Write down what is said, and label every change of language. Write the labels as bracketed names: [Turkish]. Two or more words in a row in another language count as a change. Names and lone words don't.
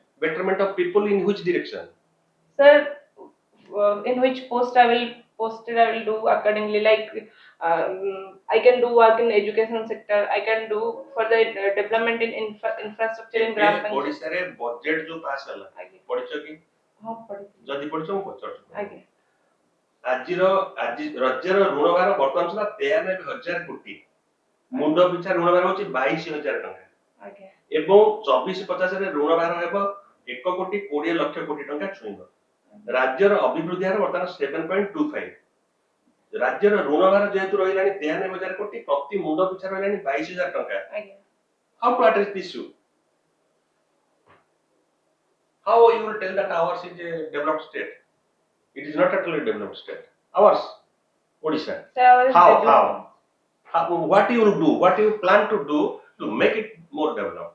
[English] Betterment of people in which direction? Sir, in which posted I will do accordingly. Like I can do work in education sector. I can do for the development in infrastructure in gram panchayat. [Odia] Odisha रे budget जो pass ହେଲା आगे ପଢ଼ିଛ କି ହଁ ପଢ଼ି ଯଦି ପଢ଼ିଛ ମୁଁ ପଚାରୁଛି आगे ଆଜି ରାଜ୍ୟର ଋଣଭାର ବର୍ତ୍ତମାନ ସୁଦ୍ଧା 93,000 କୋଟି ମୁଣ୍ଡ ପିଛା ଋଣଭାର ହେଉଛି 22,000 ଟଙ୍କା आगे ଏବଂ 24-50 ରେ ଋଣଭାର ହେବ 1,20,00,000 କୋଟି ଟଙ୍କା ଛୁଇଁବ ରାଜ୍ୟର ଅଭିବୃଦ୍ଧି ହାର ବର୍ତ୍ତମାନ 7.25 ରାଜ୍ୟର ଋଣଭାର ଯେହେତୁ ରହିଲାଣି 93,000 କୋଟି ପ୍ରତି ମୁଣ୍ଡ ପିଛା ରହିଲାଣି 22,000 ଟଙ୍କା आगे [English] how to address this issue? How you will tell that ours is a developed state? It is not at all a developed state. Ours, Odisha. So How? What you will do? What you plan to do to make it more developed?